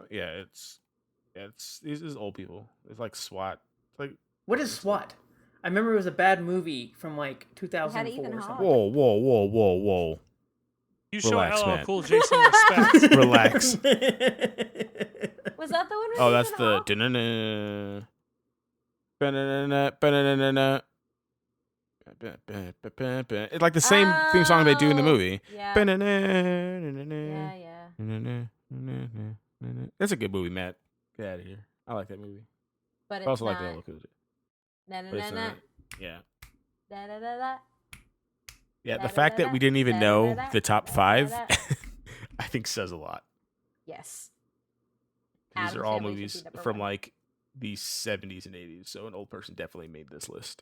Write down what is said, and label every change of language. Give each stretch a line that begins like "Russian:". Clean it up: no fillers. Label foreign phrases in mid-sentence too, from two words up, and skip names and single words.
English: Yeah, it's these is old people. It's like SWAT. It's like What is SWAT? I remember it was a bad movie from like 2004 Ethan or Hawke. something. whoa. You show Relax, LL man. Cool J some respect. Relax. Was that the one with Oh, that's Ethan the Hawke? da-na-na. Ba-na-na-na, ba-na-na-na. It's like the same theme song they do in the movie. Yeah. Ba-na-na-na-na-na. Yeah. That's a good movie, Matt. Get out of here. I like that movie. But I it's also like not. the Cool J. Na na But na it's na. not. Yeah. Da da da da. Yeah, the Da, fact da, that da, we didn't even da, know da, da, the top da, 5, da, da. I think says a lot. Yes. These Addams are all Family should movies be number from 1. like the 70s and 80s, so an old person definitely made this list.